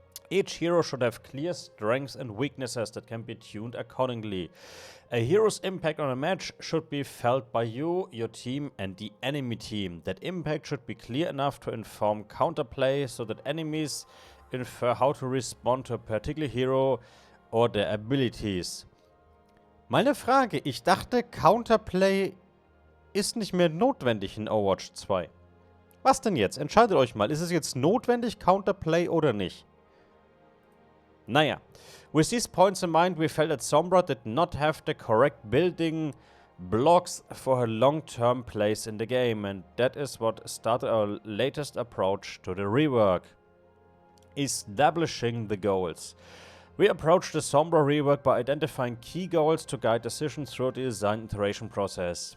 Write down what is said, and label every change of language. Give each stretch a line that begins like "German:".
English: Each hero should have clear strengths and weaknesses that can be tuned accordingly. A hero's impact on a match should be felt by you, your team, and the enemy team. That impact should be clear enough to inform counterplay so that enemies infer how to respond to a particular hero or their abilities.
German: Meine Frage, ich dachte, Counterplay ist nicht mehr notwendig in Overwatch 2. Was denn jetzt? Entscheidet euch mal, ist es jetzt notwendig, Counterplay oder nicht? Naja,
English: With these points in mind, we felt that Sombra did not have the correct building blocks for her long-term place in the game, and that is what started our latest approach to the rework. Establishing the goals. We approached the Sombra rework by identifying key goals to guide decisions throughout the design iteration process.